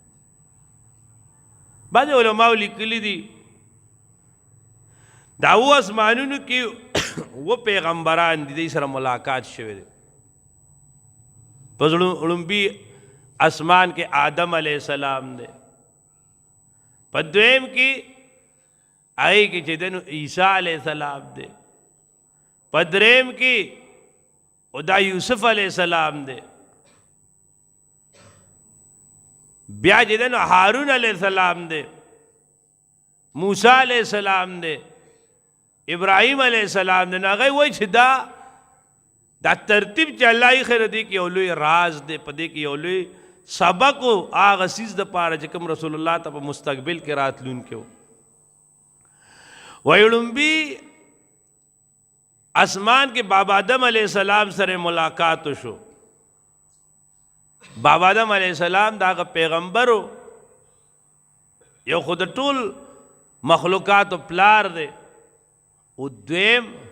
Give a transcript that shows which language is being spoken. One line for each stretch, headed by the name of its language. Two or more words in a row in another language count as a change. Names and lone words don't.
Pashto: بعض علماء لیکلی دي دا و اسمانونو کې و پیغمبران دي سره ملاقات شوی دی په ړومبي اسمان کې آدم
Arabic: علیه السلام
Pashto: دی په دویم کې هغې کې چې دی نو عیسی
Arabic: علیه السلام
Pashto: دی په دریم کې او دا یوسف
Arabic: علیہ السلام
Pashto: دے بیا چې دی نو هارون
Arabic: علیہ السلام
Pashto: دے موسیٰ
Arabic: علیہ السلام
Pashto: دے ابراہیم
Arabic: علیہ السلام
Pashto: دے هغوی وایي چې دا ترتیب چې الله یې خیر دی کې یو لوی راز دی په دې کې یو لوی سبق و هغه څیز دپاره چې کوم رسول الله ته په مستقبل کې راتلونکی و وایي ړومبي اسمان کې بابا آدم
Arabic: علیہ السلام
Pashto: سره ملاقات شو بابا آدم
Arabic: علیہ السلام
Pashto: داغه پیغمبرو یو خود ټول مخلوقات پلار دی او دویم